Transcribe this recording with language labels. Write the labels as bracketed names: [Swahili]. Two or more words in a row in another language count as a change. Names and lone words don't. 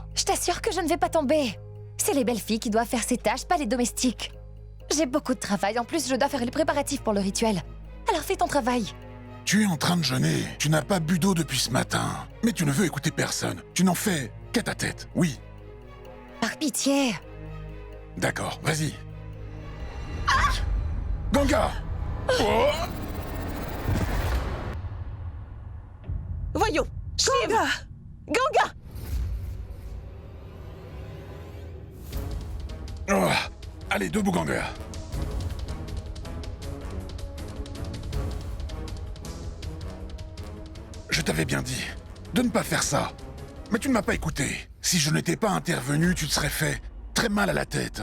[French] Je t'assure que je ne vais pas tomber. C'est les belles filles qui doivent faire ces tâches, pas les domestiques. J'ai beaucoup de travail. En plus, je dois faire les préparatifs pour le rituel. Alors fais ton travail. Tu es en train de jeûner. Tu n'as pas bu d'eau depuis ce matin. Mais tu ne veux écouter personne. Tu n'en fais qu'à ta tête. Oui. Par pitié. D'accord, vas-y. Ganga! Oh! Voyons. Ganga! Ganga! Oh, allez, debout, Ganga. Je t'avais bien dit de ne pas faire ça. Mais tu ne m'as pas écouté. Si je n'étais pas intervenu, tu te serais fait très mal à la tête.